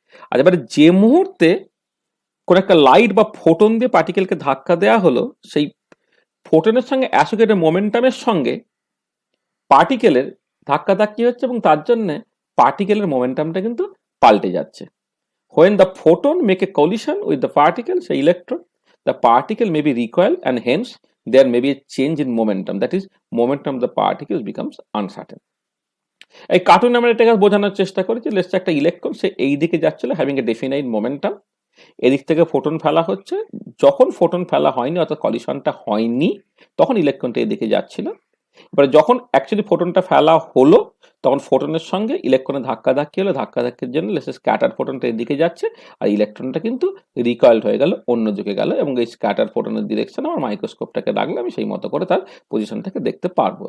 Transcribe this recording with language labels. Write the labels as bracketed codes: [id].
[bn] আর এবারে যে মুহূর্তে কোন একটা লাইট বা ফোটন দিয়ে পার্টিকেলকে ধাক্কা দেওয়া হলো, সেই ফোটনের সঙ্গে অ্যাসোসিয়েটেড মোমেন্টামের সঙ্গে পার্টিকেলের ধাক্কাধাক্কি হচ্ছে এবং তার জন্য পার্টিকেলের মোমেন্টামটা কিন্তু পাল্টে যাচ্ছে। [en] When the photon make a collision with the particle, say electron, the particle may be recoiled and hence there may be a change in momentum. That is, momentum of the particles becomes uncertain. [bn] এই কার্টুনে আমরা এটাকে বোঝানোর চেষ্টা করি যে let's একটা electron সে এই দিকে যাচ্ছিল [en] having a definite momentum, [bn] এদিক থেকে ফোটন ফেলা হচ্ছে, যখন ফোটন ফেলা হয়নি অর্থাৎ কলিশনটা হয়নি তখন ইলেকট্রনটা এদিকে যাচ্ছিল। এবারে যখন অ্যাকচুয়ালি ফোটনটা ফেলা হলো তখন ফোটনের সঙ্গে ইলেকট্রনের ধাক্কাধাক্কি হলো, ধাক্কাধাক্কির জন্য স্ক্যাটার ফোটনটা এদিকে যাচ্ছে আর ইলেকট্রনটা কিন্তু রিকয়েলড হয়ে গেল, অন্য দিকে গেল, এবং এই স্ক্যাটার ফোটনের ডিরেকশন আমার মাইক্রোস্কোপটাকে রাখলে আমি সেই মতো করে তার পজিশনটাকে দেখতে পারবো।